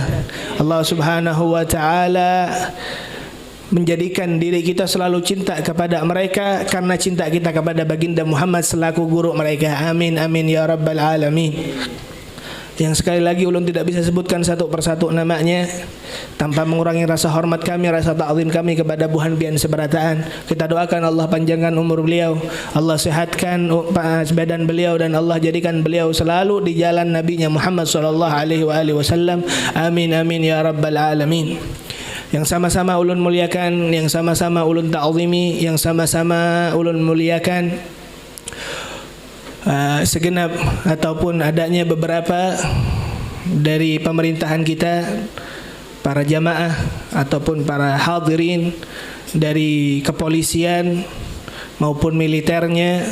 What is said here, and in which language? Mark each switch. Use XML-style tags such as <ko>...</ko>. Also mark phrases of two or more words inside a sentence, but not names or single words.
<ar>الله سبحانه وتعالى</ar> <id>menjadikan diri kita selalu cinta kepada mereka karena cinta kita kepada baginda Muhammad selaku guru mereka.</id> <ar>آمين آمين يا رب العالمين.</ar> <bjn>Yang sekali lagi ulun tidak bisa sebutkan satu persatu namanya tanpa mengurangi rasa hormat kami, rasa ta'zim kami kepada buhan pian seberataan.</bjn> <id>Kita doakan Allah panjangkan umur beliau, Allah sehatkan badan beliau, dan Allah jadikan beliau selalu di jalan nabinya Muhammad</id> <ar>صلى الله عليه وسلم. آمين آمين يا رب العالمين.</ar> <bjn>Yang sama-sama ulun muliakan, yang sama-sama ulun ta'zimi, yang sama-sama ulun muliakan segenap ataupun adanya beberapa dari pemerintahan kita, para jamaah ataupun para hadirin dari kepolisian maupun militernya.</bjn>